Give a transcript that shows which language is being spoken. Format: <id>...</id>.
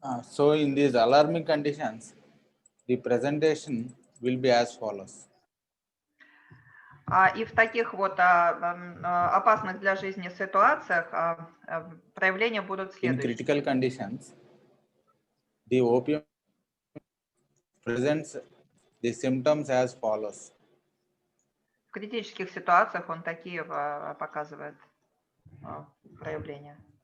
<en>So in these alarming conditions, the presentation will be as follows.</en> <ru>И в таких вот опасных для жизни ситуациях проявления будут следующие.</ru> <en>In critical conditions, the opium presents the symptoms as follows.</en> <ru>В критических ситуациях он такие показывает проявления.</ru>